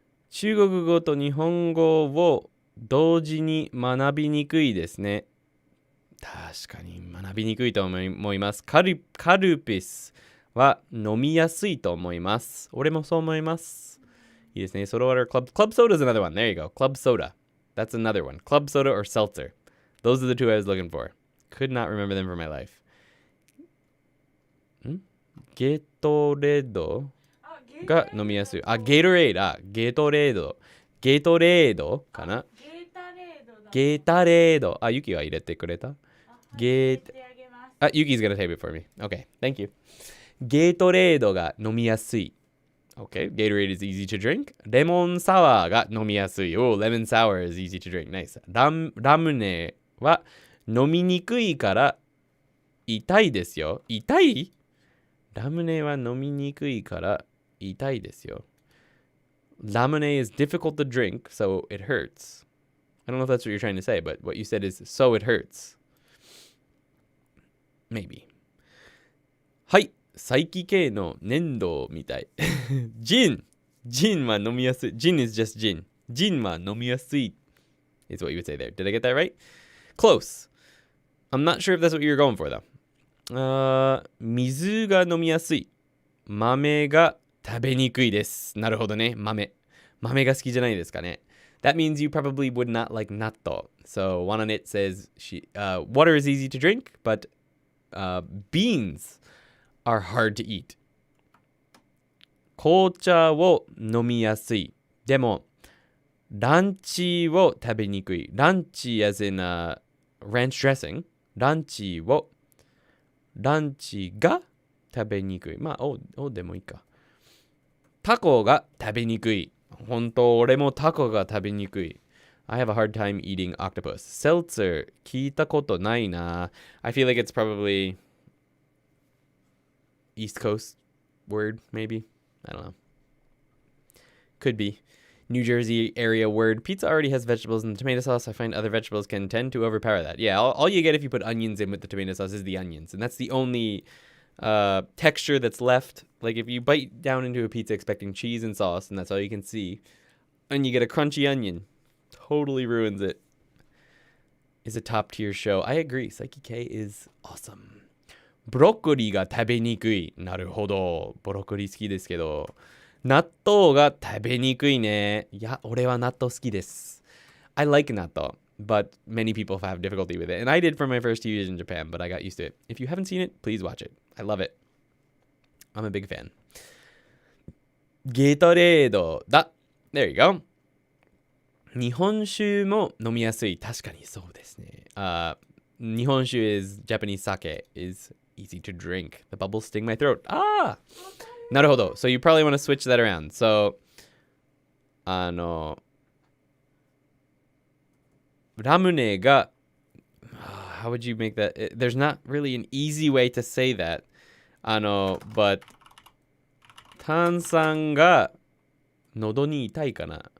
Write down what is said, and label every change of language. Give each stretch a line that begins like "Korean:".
Japanese: 中国語と日本語を同時に学びにくいですね。確かに学びにくいと思います。カルピスは飲みやすいと思います。俺もそう思います。いいですね。
English: ソロワークclub soda is another one. There you go. Club soda. That's another one. Club soda or seltzer. Those are the two I was looking for. Could not remember them for my life.
Japanese: ゲトレードが飲みやすい。ゲートレード。ゲートレード。ゲートレードかな。ゲータレード。ユキは入れてくれた。
English: Yuki's gonna tape it for me. Okay, thank you.
Japanese: ゲートレードが飲みやすい。
English: Okay, Gatorade is easy to drink.
Japanese: レモンサワーが飲みやすい。
English: Lemon sour is easy to drink. Nice.
Japanese: ラムネは飲みにくいから痛いですよ。痛い？ラムネは飲みにくいから痛いですよ。
English: Lemonade is difficult to drink, so it hurts. I don't know if that's what you're trying to say, but what you said is, so it hurts. Maybe.
Japanese: はい。再帰系の粘土みたい。ジンは飲みやすい。
English: ジン is just
Japanese: ジンは飲みやすい
English: is what you would say there. Did I get that right? Close. I'm not sure if that's what you're going for, though.
Japanese: 水が飲みやすい。豆が食べにくいです。なるほどね。豆が好きじゃないですかね。
English: That means you probably would not like natto. So one on it says water is easy to drink, but beans are hard to eat.
Japanese: 紅茶を飲みやすい。でも、ランチを食べにくい。
English: ランチ as in ranch dressing.
Japanese: ランチが食べにくい。まあ、でもいいか。タコが食べにくい。本当、俺もタコが食べにくい。
English: I have a hard time eating octopus.
Japanese: Seltzer 聞いたことないな。
English: I feel like it's probably East Coast word, maybe. I don't know. Could be. New Jersey area word. Pizza already has vegetables in the tomato sauce. I find other vegetables can tend to overpower that. Yeah, all you get if you put onions in with the tomato sauce is the onions. And that's the only texture that's left. Like if you bite down into a pizza expecting cheese and sauce, and that's all you can see, and you get a crunchy onion, totally ruins it. Is a top tier show. I agree. Psyche K is awesome.
Japanese: ブロッコリーが食べにくい。なるほど。ブロッコリー好きですけど。納豆が食べにくいね。いや、俺は納豆好きです。
English: I like natto, but many people have difficulty with it. And I did for my first 2 years in Japan, but I got used to it. If you haven't seen it, please watch it. I love it. I'm a big fan.
Japanese: ゲートレードだ。
English: There you go.
Japanese: 日本酒も飲みやすい。確かにそうですね。
English: 日本酒 is Japanese sake is easy to drink. The bubbles sting my throat.
Japanese: なるほど.
English: So you probably want to switch that around. So,
Japanese: ラムネが
English: how would you make that? There's not really an easy way to say that. But
Japanese: 炭酸が喉に痛いかな。